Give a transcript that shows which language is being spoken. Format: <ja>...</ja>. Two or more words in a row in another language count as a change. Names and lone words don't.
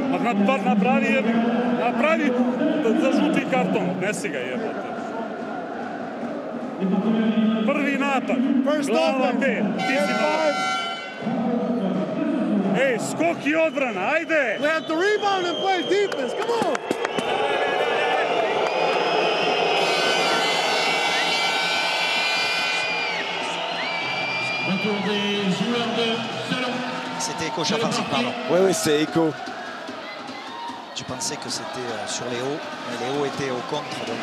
<sr>kad bar napravi za žuti karton, odnesi ga jebote. Prvi napad, glava 5, ti si napad. Ej, skok i odbrana, ajde!</sr> <en>We have to rebound and play defense, come on!</en> <fr>C'était Eko Chafarzi, pardon. Oui, c'est Eko. Tu pensais que c'était sur Léo, mais Léo était au contre.</fr>